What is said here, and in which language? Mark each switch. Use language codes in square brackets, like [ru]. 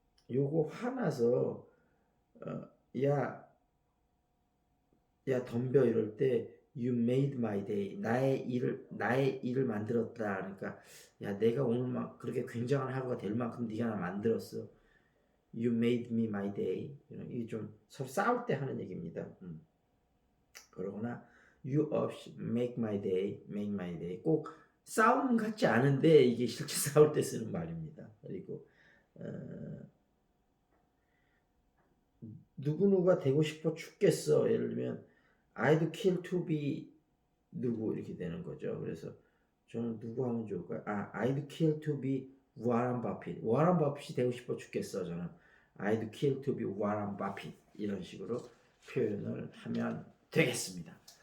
[ko] 요거 화나서 야 덤벼 이럴 때 [en] you made my day. [ko] 나의 일을 만들었다. 그러니까 야 내가 오늘 막 그렇게 굉장한 하루가 될 만큼 네가 나 만들었어. [en] You made me my day. [ko] 이게 좀 서로 싸울 때 하는 얘기입니다. 그러거나 [en] you make my day, make my day. [ko] 꼭 싸움 같지 않은데 이게 실제 싸울 때 쓰는 말입니다. 그리고 누구누가 되고 싶어 죽겠어. 예를 들면 [en] I'd kill to be [ko] 누구 이렇게 되는 거죠. 그래서 저는 누구 하면 좋을까요? [en] I'd kill to be 워런 버핏. [ko] 워런 버핏이 되고 싶어 죽겠어. 저는 [en] I'd kill to be [ko] 워런 버핏 이런 식으로 표현을 하면 되겠습니다.